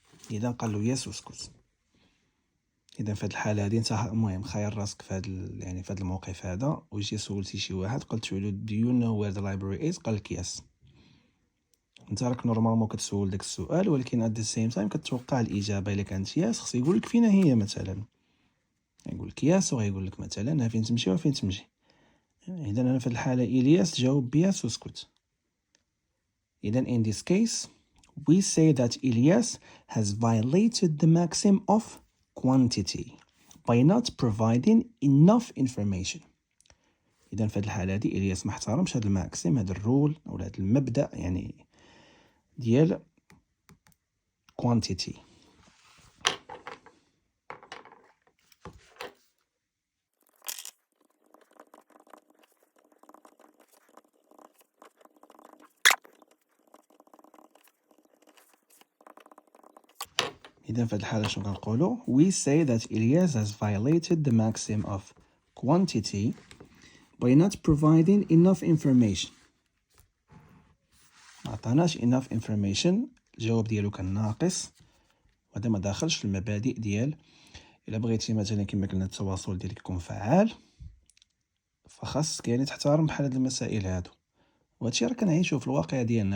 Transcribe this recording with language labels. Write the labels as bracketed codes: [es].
[ar] اذا قال له يس وسكت. اذا في هذه الحاله هذه انت المهم خير راسك في هذا يعني في هذا الموقف هذا وجيتي سولتي شي واحد قلت له [en] do you know where the library is [ar] قال لك يس. انت راك نورمالمون كتسول داك السؤال ولكن [en] at the same time [ar] كتوقع الاجابه الا كانت يس خص يقول لك فين هي مثلا. يقول لك يس وغيقول لك مثلا فين تمشي وفين تمشي. اذا انا في الحاله الياس جاوب بيس وسكت. [en] اذا in this case we say that Ilyas has violated the maxim of quantity by not providing enough information. [ar] إذا في هذه الحالة هذه إلياس ما احترمش هذا الماكسيم هذا الرول أو هذا المبدأ يعني ديال quantity. إذا في هذه الحالة شنو كنقولوا [en] we say that Ilyas has violated the maxim of quantity by not providing enough information. [ar] ما عطاناش [en] enough information [ar] الجواب ديالو كان ناقص وهذا ما داخلش في المبادئ ديال إلا بغيتي مثلا كما قلنا التواصل ديالك يكون فعال، فخاصك يعني تحترم بحال هاد المسائل هادو، وهادشي راه كنعيشوه في الواقع ديالنا.